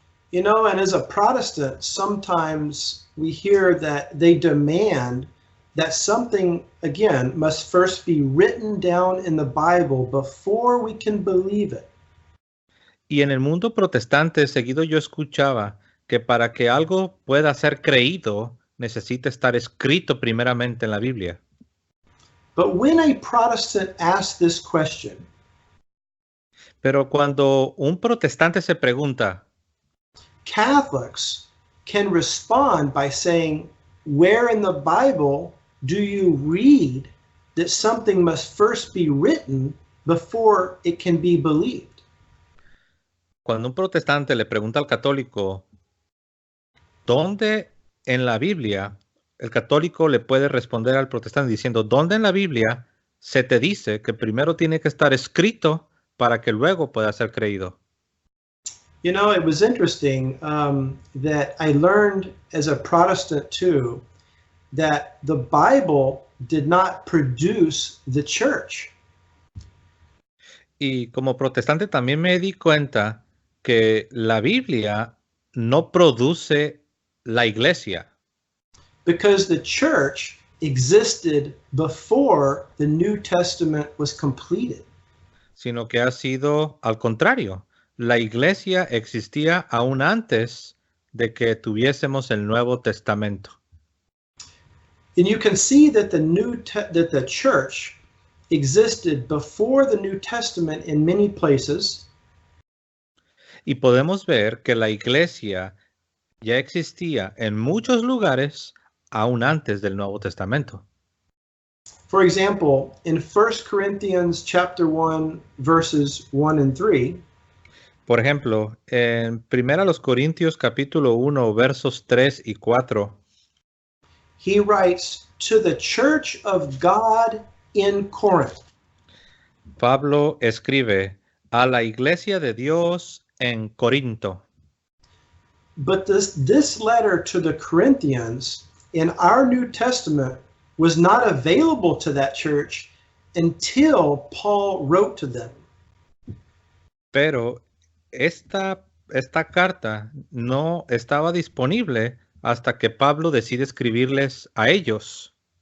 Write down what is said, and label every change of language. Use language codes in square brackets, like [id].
[en] You know, and as a Protestant, sometimes we hear that they demand that something, again, must first be written down in the Bible before we can believe it. [es] Y en el mundo protestante, seguido yo escuchaba que para que algo pueda ser creído, necesita estar escrito primeramente en la Biblia. [en] But when a Protestant asks this question, [es] Pero cuando un protestante se pregunta, [en] Catholics can respond by saying, where in the Bible do you read that something must first be written before it can be believed? [es] cuando un protestante le pregunta al católico, ¿dónde en la Biblia? El católico le puede responder al protestante diciendo, ¿dónde en la Biblia se te dice que primero tiene que estar escrito para que luego pueda ser creído? [en] You know, it was interesting that I learned as a Protestant too, that the Bible did not produce the church. [es] Y como protestante también me di cuenta que la Biblia no produce la iglesia. [en] Because the church existed before the New Testament was completed. [es] Sino que ha sido al contrario. La iglesia existía aún antes de que tuviésemos el Nuevo Testamento. [en] And you can see that that the church existed before the New Testament in many places. [es] Y podemos ver que la iglesia ya existía en muchos lugares aún antes del Nuevo Testamento. [en] For example, in 1 Corinthians chapter 1 verses 1 and 3, [es] Por ejemplo, en 1 Corintios capítulo 1 versos 3 y 4, [en] he writes, to the church of God in Corinth. [es] Pablo escribe a la iglesia de Dios en Corinto. [en] But this letter to the Corinthians in our New Testament was not available to that church until Paul wrote to them. [es] Pero esta carta no estaba disponible hasta que Pablo decide escribirles a ellos.